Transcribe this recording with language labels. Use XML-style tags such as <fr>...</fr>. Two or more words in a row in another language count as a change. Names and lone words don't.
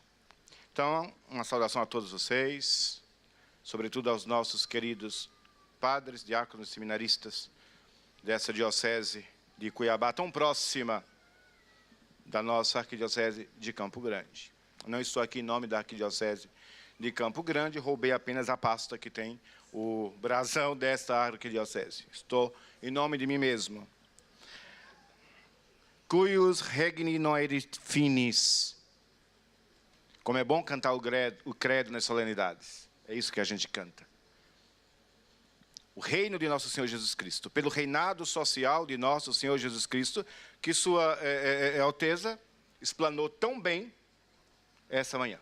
<pt>Então, uma saudação a todos vocês, sobretudo aos nossos queridos padres, diáconos, seminaristas, dessa diocese de Cuiabá, tão próxima da nossa arquidiocese de Campo Grande. Não estou aqui em nome da arquidiocese de Campo Grande, roubei apenas a pasta que tem o brasão desta arquidiocese. Estou em nome de mim mesmo.</pt> <la>Cuius regni non erit finis.</la> <pt>Como é bom cantar o credo nas solenidades. É isso que a gente canta. O reino de Nosso Senhor Jesus Cristo, pelo reinado social de Nosso Senhor Jesus Cristo, que Sua Alteza explanou tão bem essa manhã.</pt>